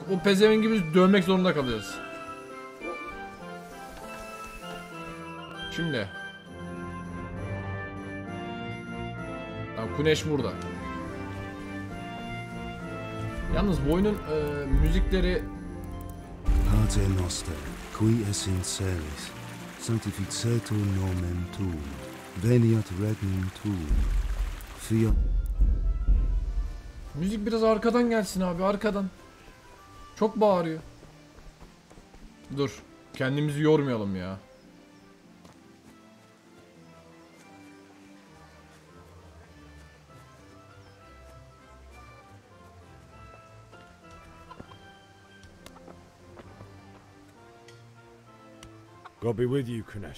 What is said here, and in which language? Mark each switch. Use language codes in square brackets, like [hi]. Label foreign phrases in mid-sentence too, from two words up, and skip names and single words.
[tr] O pezevenk gibi dövmek zorunda kalıyoruz. Şimdi. Tamam, Kuneş burada. Yalnız bu oyunun müzikleri... [la] Pater noster, qui es in celis, sanctificetur nomen tuum, veniat regnum tuum, fiat... [tr] Müzik biraz arkadan gelsin abi, arkadan. Çok bağırıyor. Dur, kendimizi yormayalım ya. [en] God be with you, Kunesh.